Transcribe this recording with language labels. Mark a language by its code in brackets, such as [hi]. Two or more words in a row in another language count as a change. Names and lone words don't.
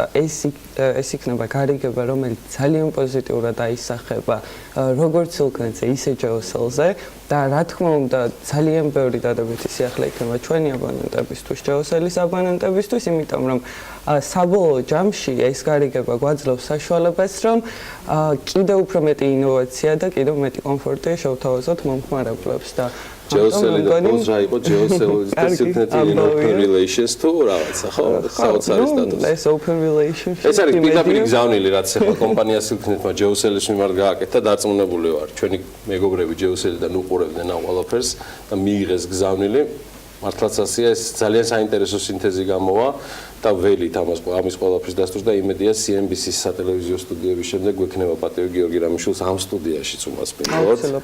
[ka] ეს იქნება გარიგება, რომელიც ძალიან პოზიტიურად აისახება როგორც სილქნეთზე, ისე ჯეოსელზე და რა თქმა უნდა, ძალიან ბევრი დადებითი სიახლე იქნება ჩვენი აბონენტებისთვის, ჯეოსელის აბონენტებისთვის, იმიტომ რომ საბოლოო ჯამში ეს გარიგება გვაძლევს საშუალებას, რომ კიდევ უფრო მეტი ინოვაცია და კიდევ მეტი კომფორტი შევთავაზოთ მომხმარებლებს და ჯეოსელი და პოზრა იყო ჯეოსელის და სილქნეთის [en] open relations [ka] თუ რაღაცა, ხო? საოცარი სტატუსი. [en] ეს open relationship. [ka] ეს არის პირდაპირ გზავნილი, რაც ახლა კომპანია სილქნეთმა ჯეოსელის მიმართ გააკეთა, დარწმუნებული ვარ. ჩვენი მეგობრები ჯეოსელიდან უყურებდნენ ამ ყველაფერს და მიიღეს გზავნილი. მართლაც ასეა, ეს ძალიან საინტერესო სინთეზი გამოვა და ველით ამის ყველაფრის დასტურს და იმედია CNBC-ის სატელევიზიო სტუდიების შემდეგ გვექნება პატივი გიორგი რამიშვილს ამ სტუდიაშიც უმასპინძლოთ.